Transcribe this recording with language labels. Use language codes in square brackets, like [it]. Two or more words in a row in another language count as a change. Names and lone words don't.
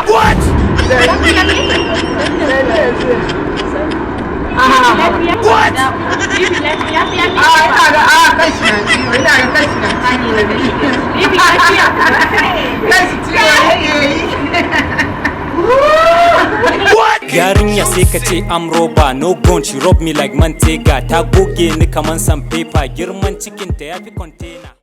[en] What? What? [ha] Yarinya sai ka ce I'm roba, [en] no gun, she rob me like mantega. [ha] Ta goge ni kaman san paper, girman cikinta ya fi container.